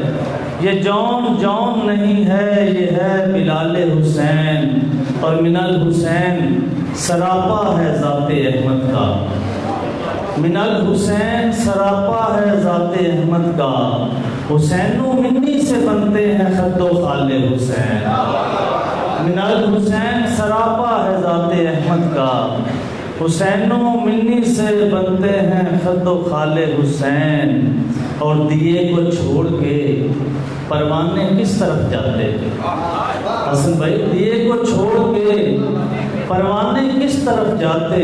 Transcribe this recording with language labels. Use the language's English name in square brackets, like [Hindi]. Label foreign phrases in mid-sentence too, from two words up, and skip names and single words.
[Urdu] یہ جون جون نہیں ہے یہ ہے بلال حسین. اور [Arabic] من الحسین [Urdu] سراپا ہے ذات احمد کا. [Arabic] من الحسین [Urdu] سراپا ہے ذات احمد کا. [Arabic] حسین و منی [Urdu] سے بنتے ہیں خد و خال حسین. [Arabic] من الحسین [Urdu] سراپا ہے ذات احمد کا. [Arabic] حسین و منی [Urdu] سے بنتے ہیں خد و خال حسین. اور دیے کو چھوڑ کے پروانے کس طرف جاتے. حسن بھائی دیے کو چھوڑ کے پروانے کس طرف جاتے.